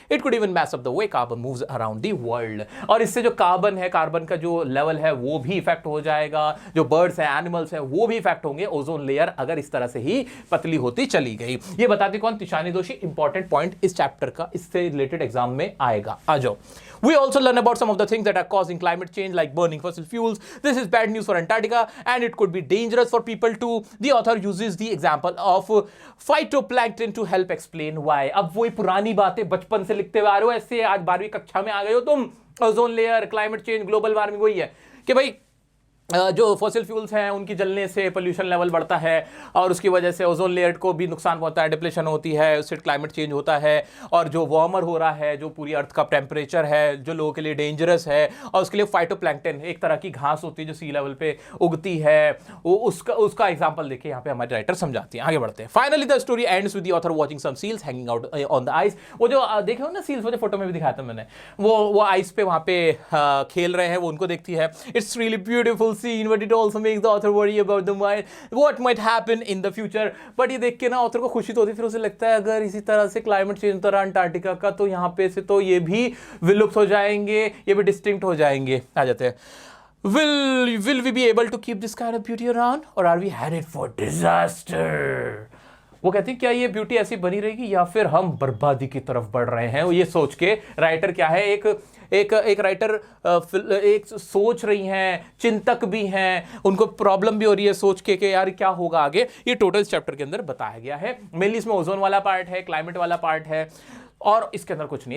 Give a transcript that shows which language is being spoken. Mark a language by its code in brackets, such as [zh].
[en] It could even mess up the way carbon moves around the world. [hi] और इससे जो carbon है, carbon का जो लेवल है वो भी इफेक्ट हो जाएगा, जो बर्ड्स हैं, एनिमल्स हैं, वो भी इफेक्ट होंगे ओजोन लेयर अगर इस तरह से ही पतली होती चली गई. ये बताती कौन? तिशानी दोशी. इंपॉर्टेंट पॉइंट इस चैप्टर का, इससे रिलेटेड एग्जाम में आएगा. आ जाओ. [en] We also learn about some of the things that are causing climate change, like burning fossil fuels. This is bad news for Antarctica, and it could be dangerous for people too. The author uses the example of phytoplankton to help explain why. [hi] अब वही पुरानी बातें बचपन से लिखते हुए आ रहे हो, ऐसे आज 12वीं कक्षा में आ गए हो तुम. Ozone layer, climate change, global warming, वही है कि भाई जो फॉसिल फ्यूल्स हैं उनकी जलने से पोल्यूशन लेवल बढ़ता है और उसकी वजह से ओजोन लेयर को भी नुकसान पहुंचता है, डिप्लेशन होती है, उससे क्लाइमेट चेंज होता है. और जो वार्मर हो रहा है, जो पूरी अर्थ का टेम्परेचर है, जो लोगों के लिए डेंजरस है, और उसके लिए फाइटोप्लैंक्टन, एक तरह की घास होती है जो सी लेवल पे उगती है, वो उसका एग्जाम्पल देखिए यहाँ पे हमारे राइटर समझाती हैं. आगे बढ़ते हैं. [en] Finally the story ends with the author watching some seals hanging out on the ice. [hi] वो जो देखे हो ना सील्स, वो जो फोटो में भी दिखाया था मैंने, वो आइस पे वहाँ पे खेल रहे हैं, वो उनको देखती है. [en] It's really beautiful scene, but it also makes the author worry about what might happen in the future. [hi] But ये देख के ना ऑथर को खुशी तो होती है, फिर उसे लगता है अगर इसी तरह से क्लाइमेट चेंज होता रहा अंटार्कटिका का तो यहाँ पे से तो ये भी विलुप्त हो जाएंगे, ये भी डिस्टिंक्ट हो जाएंगे. आ जाते हैं. [en] Will we be able to keep this kind of beauty around or are we headed for disaster? [hi] वो कहते हैं क्या ये ब्यूटी ऐसी बनी रहेगी या फिर हम बर्बादी की तरफ बढ़ रहे हैं. ये सोच के राइटर क्या है, एक राइटर एक सोच रही हैं, चिंतक भी हैं, उनको प्रॉब्लम भी हो रही है सोच के कि यार क्या होगा आगे. ये टोटल इस चैप्टर के अंदर बताया गया है. मेनली इसमें ओजोन वाला पार्ट है, क्लाइमेट वाला पार्ट है, और इसके अंदर कुछ नहीं.